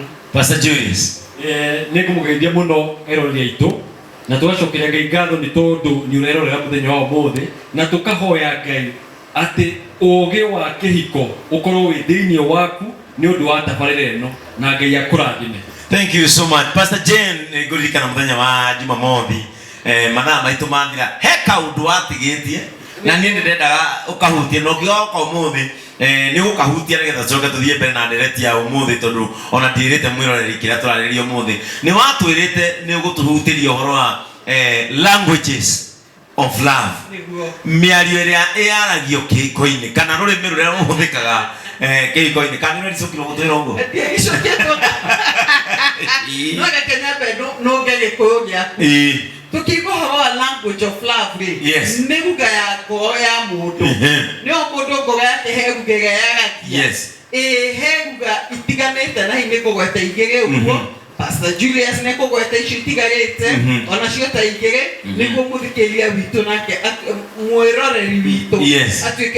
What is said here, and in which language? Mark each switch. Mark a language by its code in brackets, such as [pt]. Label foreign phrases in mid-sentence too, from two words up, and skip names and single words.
[ki] Pastor Julius nĩ ngũmũgeithia mũno eroreri aitũ na tũgacokeria Ngai ngatho nĩ tondũ nĩ ũrerorera mũthenya wa ũmũthĩ na tũkahoya Ngai atĩ ũũgĩ wa kĩhiko ũkorwo wĩ thĩinĩ waku nĩ ũndũ wa tabarĩra ĩno na Ngai akũrathime. [en] Thank you so much. [ki] Pastor Jane ngũririkana mũthenya wa Jumamothi mathaa maitũ mathira he kaũndũ watigĩtie na niĩ nĩ ndendaga ũkahutie na ũngĩgoka ũmũthĩ nĩ ũkahutia nĩgetha tũcoke tũthiĩ mbere na ndereti ya ũmũthĩ tondũ ona ndĩrĩte mwĩroreri kĩrĩa tũrarĩrĩria ũmũthĩ nĩ watwĩrĩte nĩ ũgũtũhutĩria ũhoro wa [en] languages of love [ki] mĩario ĩrĩa ĩaragio kĩhiko-inĩ kana rũrĩmĩ rũrĩa rũhũthĩkaga kĩhiko-inĩ kana nĩ rĩcokire gũtwĩra ũguo no ngegĩkũyũ gĩaku tukiuga ũhoro wa [en] language of love [ki] nĩ ruga ya ngoro ya mũndũ nĩ o mũndũ ngoro yake he ruga ĩrĩa yaragia he ruga itiganĩte na hihi nĩ kũgweta igĩrĩ ũguo Pastor Julius nĩ kũgweta icio itigarĩte onacio ta igĩrĩ nĩguo mũthikĩria witũ nake mwĩroreri witũ atuĩke